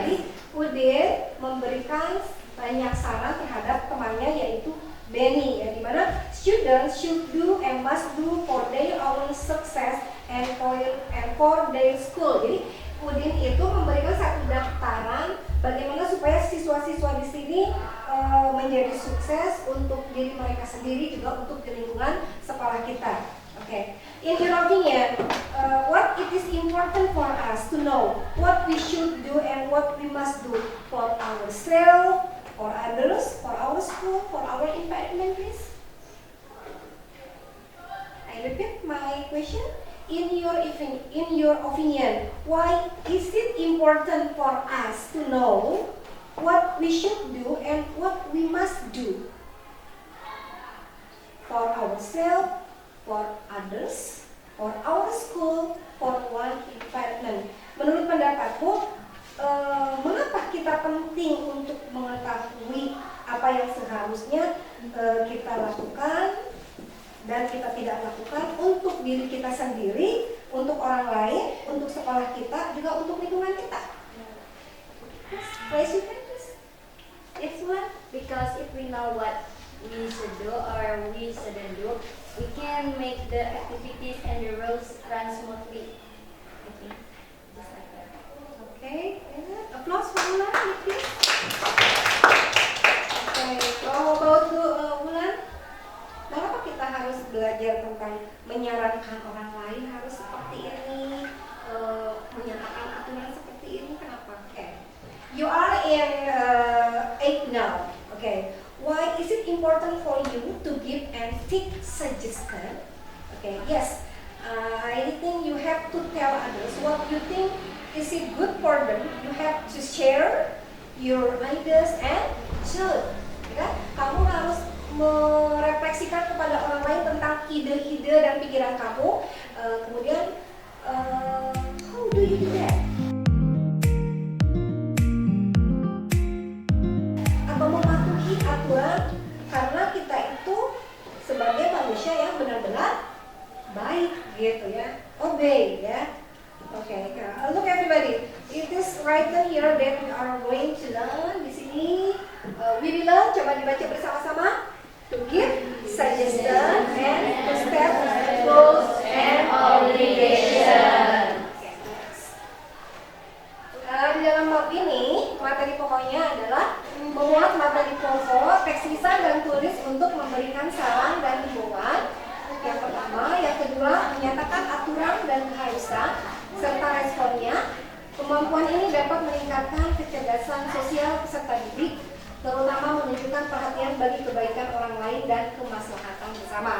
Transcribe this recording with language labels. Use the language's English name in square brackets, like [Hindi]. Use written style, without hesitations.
[Indonesian] Jadi Udin memberikan banyak saran terhadap temannya yaitu Benny, ya, dimana [English] students should do and must do for their own success and for their school. [Indonesian] Jadi Udin itu memberikan satu daftaran bagaimana supaya siswa-siswa di sini menjadi sukses untuk diri mereka sendiri, juga untuk lingkungan sekolah kita. [English] Okay. In your opinion, what it is important for us to know what we should do and what we must do for ourselves, for others, for our school, for our environment, please? I repeat my question. In your opinion, why is it important for us to know what we should do and what we must do for ourselves, for others, for our school, for one environment? [Indonesian] Menurut pendapatmu, mengapa kita penting untuk mengetahui apa yang seharusnya kita lakukan dan kita tidak lakukan untuk diri kita sendiri, untuk orang lain, untuk sekolah kita, juga untuk lingkungan kita? [English] Raise your hand, please. It's one, because if we know what we should do or we shouldn't do, we can make the activities and the rules run smoothly. I think just like that. Okay, applause for Ulan, please. Okay, how about Ulan? [Indonesian] Mengapa kita harus belajar tentang menyarankan orang lain harus seperti ini, menyatakan aturan seperti ini? Kenapa? [English] Okay. You are in 8 now. Okay. Why is it important for you to give and take suggestion? Okay. Yes. I think you have to tell others what you think is it good for them. You have to share your ideas and should. [Indonesian] Ya, kamu harus merefleksikan kepada orang lain tentang ide-ide dan pikiran kamu. Kemudian, [English] how do you do that? [Indonesian] Atau mematuhi aturan, karena kita itu sebagai manusia yang benar-benar baik, gitu ya. [English] Obey, ya. Okay, look everybody. It is written here that we are going to learn [Indonesian] di sini. [English] We will learn. [Indonesian] Coba dibaca bersama-sama. [English] To give suggestion and to step rules and obligation. Okay, next. [Indonesian] bab ini materi pokoknya adalah memuat materi pokok, teks lisan dan tulis untuk memberikan saran dan himbauan. Yang pertama, yang kedua menyatakan aturan dan keharusan serta responnya. Kemampuan ini dapat meningkatkan kecerdasan sosial peserta didik, terutama menunjukkan perhatian bagi kebaikan orang lain dan kemaslahatan bersama.